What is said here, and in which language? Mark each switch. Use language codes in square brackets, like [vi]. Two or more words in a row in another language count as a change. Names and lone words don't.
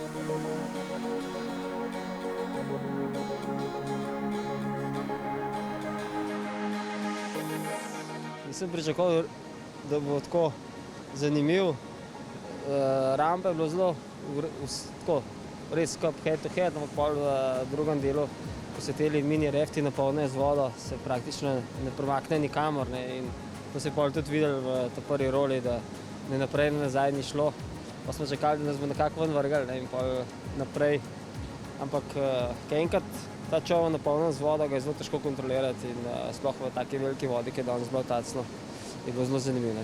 [sl] Nisem pričakoval, da bo tako zanimiv. Rampa je bilo zelo tako, res skup [en] head to head, [sl] ampak pol v drugem delu, ko se teli mini rafti napolnijo z vodo, se praktično ne premakne nikamor, ne, in to se je pol tudi videli v ta prvi roli, da ne naprej, ne nazaj ni šlo. Pa smo čakali, da nas bo nekako ven vrgli, ne, in pol naprej. Ampak enkrat ta čovn napolnjen z vodo, ga je zelo težko kontrolirati in sploh v taki veliki vodi, ki je danes bilo Tacno, je bilo zelo zanimivo.